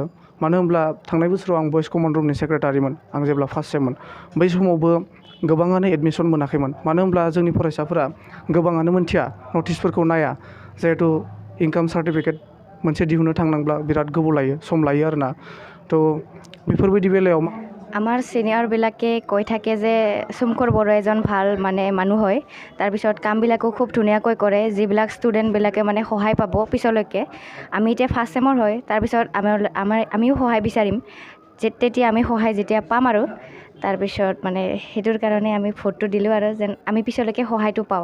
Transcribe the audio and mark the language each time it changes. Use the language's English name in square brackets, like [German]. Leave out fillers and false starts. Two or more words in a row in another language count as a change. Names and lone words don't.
[Bodo] मानो होनब्ला थांनाय बोसोराव आं बयस [English] common room secretary. [Bodo] आं जेब्ला [English] first sem [Bodo] बै समावबो गोबाङानो एडमिसन मोनाखैमोन। मानो होनब्ला जोंनि फरायसाफोरा गोबाङानो मोनथिया, नटिसफोरखौ नाया। जिहेथु [English] income certificate [Bodo] मोनसे दिहुननो थांनांब्ला बिराद गोबाव लायो, सम लायो आरोना। बेफोरबायदि बेलायाव [Assamese] আমাৰ ছিনিয়ৰবিলাকে কৈ থাকে যে সোমকৰ বড়ো এজন ভাল মানুহ হয়। তাৰপিছত কামবিলাকো খুব ধুনীয়াকৈ কৰে, যিবিলাক ষ্টুডেণ্টবিলাকে সহায় পাব পিছলৈকে। আমি এতিয়া [English] first sem [Assamese] হয়, তাৰপিছত আমিও সহায় বিচাৰিম। তেতিয়া আমি সহায় যেতিয়া পাম আৰু তাৰপিছত সেইটোৰ কাৰণে আমি ভোটটো দিলোঁ আৰু যেন আমি পিছলৈকে সহায়টো পাওঁ।